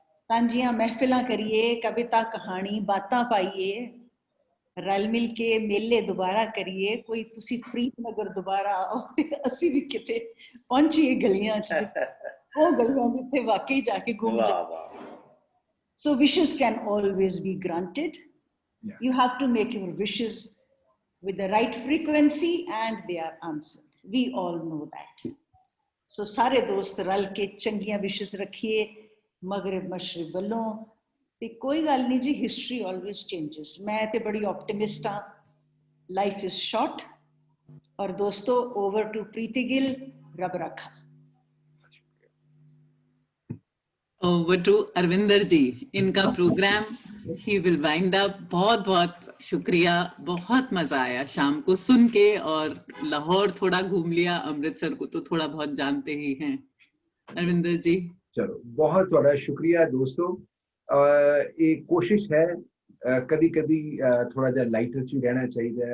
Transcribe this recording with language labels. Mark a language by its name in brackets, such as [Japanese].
[Punjabi] ਸਾਂਝੀਆਂ ਮਹਿਫਿਲਾਂ ਕਰੀਏ, ਕਵਿਤਾ ਕਹਾਣੀ ਬਾਤਾਂ ਪਾਈਏ, ਰਲ ਮਿਲ ਕੇ ਮੇਲੇ ਦੁਬਾਰਾ ਕਰੀਏ। ਕੋਈ ਤੁਸੀਂ ਪ੍ਰੀਤਨਗਰ ਦੁਬਾਰਾ ਆਓ ਤੇ ਅਸੀਂ ਵੀ ਕਿਤੇ ਪਹੁੰਚੀਏ ਗਲੀਆਂ 'ਚ, ਉਹ ਗਲੀਆਂ ਜਿੱਥੇ ਵਾਕਈ ਜਾ ਕੇ ਘੁੰਮ ਜਾ। [English] So wishes can always be granted. Yeah. You have to make your wishes with the right frequency and they are answered. We all know that. [Punjabi] So ਸਾਰੇ ਦੋਸਤ ਰਲ ਕੇ ਚੰਗੀਆਂ ਵਿਸ਼ੇਸ ਰੱਖੀਏ ਮਗਰਬ ਮਸ਼ਰਕ ਵੱਲੋਂ। ਤੇ ਕੋਈ ਗੱਲ ਨਹੀਂ ਜੀ, [English] History always changes. [Punjabi] ਮੈਂ ਤੇ ਬੜੀ ਆਪਟਿਮਿਸਟ ਹਾਂ, [English] Life is short. [Punjabi] ਔਰ ਦੋਸਤੋ, [English] over to [Punjabi] ਪ੍ਰੀਤੀ ਗਿੱਲ, ਰੱਬ ਰਾਖਾ। [English] Over to Arvinder ji, [Hindi] इनका programme [English] he will wind up। [Hindi] बहुत बहुत शुक्रिया, बहुत मजा आया शाम को सुन के, और लाहौर थोड़ा घूम लिया, अमृतसर को तो थोड़ा बहुत जानते ही हैं। अरविंदर जी, चलो बहुत बड़ा शुक्रिया दोस्तों। एक कोशिश है [Punjabi] कदी कदी थोड़ा जिहा लाइटर च [Hindi] रहना चाहिए है।